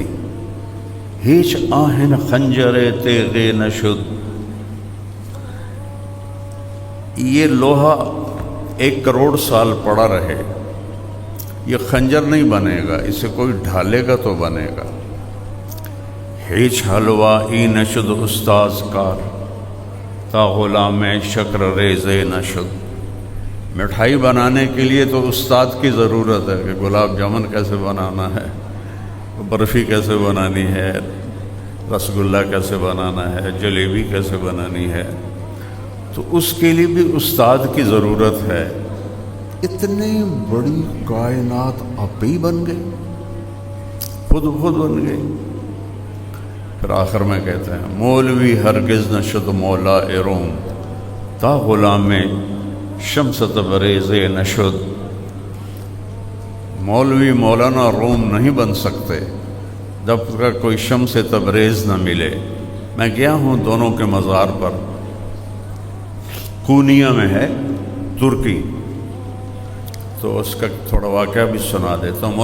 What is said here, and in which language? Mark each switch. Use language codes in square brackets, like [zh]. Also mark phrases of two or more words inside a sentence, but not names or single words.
[fa] ہیچ آہن خنجر تیغ نشد، [ur] یہ لوہا 1 کروڑ سال پڑا رہے، یہ خنجر نہیں بنے گا، اسے کوئی ڈھالے گا تو بنے گا۔ [fa] ہیچ حلوہ ای نشد استاذ کار، تا غلام شکر ریز نشد، [ur] مٹھائی بنانے کے لیے تو استاد کی ضرورت ہے کہ گلاب جامن کیسے بنانا ہے، برفی کیسے بنانی ہے، رسگلہ کیسے بنانا ہے، جلیبی کیسے بنانی ہے، تو اس کے لیے بھی استاد کی ضرورت ہے۔ اتنی بڑی کائنات آپ ہی بن گئی، خود بن گئی۔ پھر آخر میں کہتے ہیں [fa] مولوی ہرگز نشد مولا روم، تا غلام شمس تبریز نشد، [ur] مولوی مولانا روم نہیں بن سکتے جب تک کوئی شمس تبریز نہ ملے۔ میں گیا ہوں دونوں کے مزار پر، کونیا میں ہے ترکی، تو اس کا تھوڑا واقعہ بھی سنا دیتا ہوں۔